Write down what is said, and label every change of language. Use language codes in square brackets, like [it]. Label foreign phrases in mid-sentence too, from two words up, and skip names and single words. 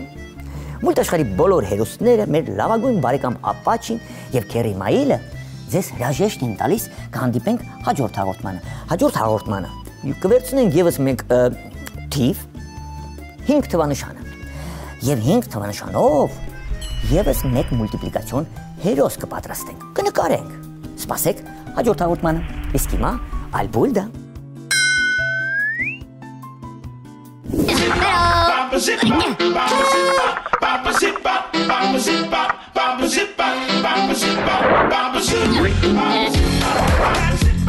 [hy] մուլտաշխարհի բոլոր հերոսները, մեր լավագույն բարեկամ Ապաչին և քերի Մայիլը ձեզ հրաժեշտ են տալիս, կհանդիպենք հաջորդ հաղորդմանը։ Հաջորդ հաղորդմանը կվերցնենք ևս մեկ թիվ 5 թվանշանը և 5 թվանշանով ևս մեկ մուլտիպլիկացիոն հերոս կպատրաստենք, կնկարենք։ Սպասեք հաջորդ հաղորդմանը, իսկ հիմա Ալբուլդա։ Baba zip bop, baba zip bop, baba zip bop, baba zip bop, baba zip bop, baba zip bop, baba zip bop, baba zip bop.